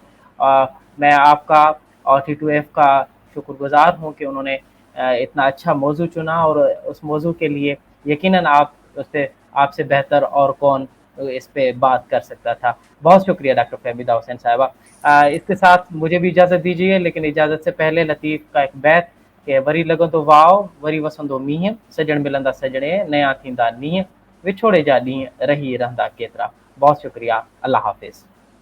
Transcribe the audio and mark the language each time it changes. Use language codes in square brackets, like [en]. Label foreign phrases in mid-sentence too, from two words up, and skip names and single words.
[ur] میں آپ کا اور T2F کا شکر گزار ہوں کہ انہوں نے اتنا اچھا موضوع چنا، اور اس موضوع کے لیے یقیناً آپ سے بہتر اور کون اس پہ بات کر سکتا تھا. بہت شکریہ ڈاکٹر فہمیدہ حسین صاحبہ. اس کے ساتھ مجھے بھی اجازت دیجیے، لیکن اجازت سے پہلے لطیف کا ایک بیت کہ [sd] وری لگو تو واؤ وری وسندو میہ، سجن ملندا سجنے نیا تھیندا نیہ، وچھوڑے جا ڈینہ رہی رہندا کیترا. [ur] بہت شکریہ. اللہ حافظ.